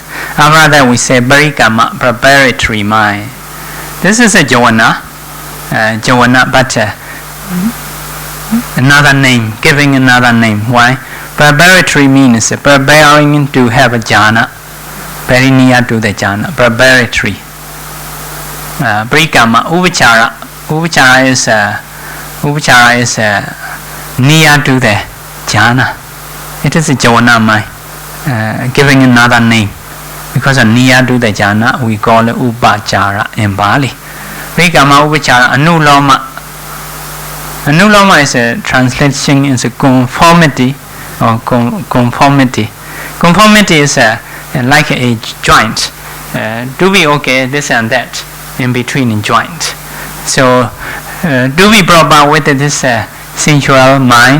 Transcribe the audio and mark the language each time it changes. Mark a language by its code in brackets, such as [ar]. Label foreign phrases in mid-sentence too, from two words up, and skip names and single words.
[en] After that we say Parikama, preparatory mind. This is a jhana, but another name, giving another name. Why? Preparatory means preparing to have a jhana, very near to the jhana. Preparatory. [pi] Parikama, upachara. [en] Upachara is near to the jhana. It is a jhana mind, giving another name. Because near to the jhana, we call it upachara in Bali. [pi] Parikama, upachara, anuloma. [en] Anuloma is a translation is a conformity or conformity. Conformity is like a joint. Do we okay this and that in between in joint? So do we proper with this sensual mind?